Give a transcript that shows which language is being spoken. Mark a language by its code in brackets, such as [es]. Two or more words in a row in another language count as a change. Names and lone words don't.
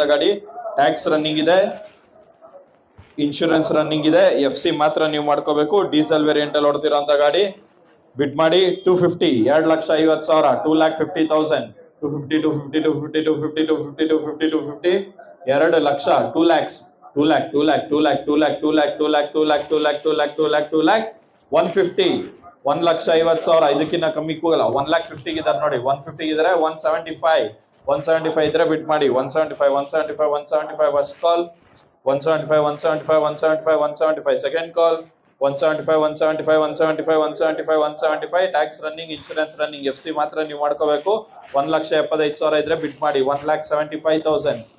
[kn] ಗಾಡಿ [en] tax running [kn] ಇದೆ [en] insurance running [kn] ಇದೆ FC ಮಾತ್ರ ನೀವು ಮಾಡ್ಕೋಬೇಕು [en] diesel variant [kn] ಅಲ್ಲಿ ಓಡ್ತಿರೋಂತ ಗಾಡಿ ಬಿಡ್ ಮಾಡಿ 250 2,50,000 2,50,000 250 250 250 250 250 250 250 2 ಲಕ್ಷ 2 lakhs 2 lakh 2 lakh 2 lakh 2 lakh 2 lakh 2 lakh 2 lakh 2 lakh 2 lakh 2 lakh 2 lakh 150 1,50,000 ಇದಕ್ಕಿಂತ ಕಮ್ಮಿ ಕೂಗಲ್ಲ 1,50,000 ಇದಾರೆ ನೋಡಿ 150 ಇದಾರೆ 175 ಇದ್ರೆ ಬಿಟ್ ಮಾಡಿ 175 [en] first call [kn] 175 [en] second call [kn] 175 [en] tax running insurance running FC [kn] ಮಾತ್ರ ನೀವು ಮಾಡ್ಕೋಬೇಕು 1,75,000 ಇದ್ರೆ ಬಿಟ್ ಮಾಡಿ 1,75,000